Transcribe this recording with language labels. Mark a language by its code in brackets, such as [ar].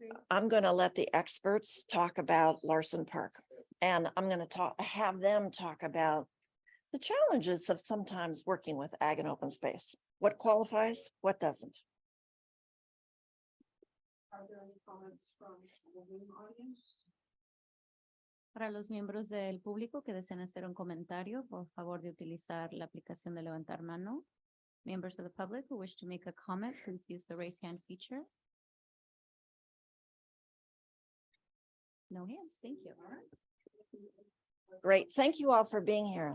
[en] I'm going to let the experts talk about Larson Park, and I'm going to have them talk about the challenges of sometimes working with ag and open space. What qualifies, what doesn't. Are there any comments from the Zoom audience? [es] Para los miembros del público que desean hacer un comentario, por favor de utilizar la aplicación de levantar mano. [en] Members of the public who wish to make a comment, please use the raise hand feature. No hands, thank you. All right. Great. Thank you all for being here.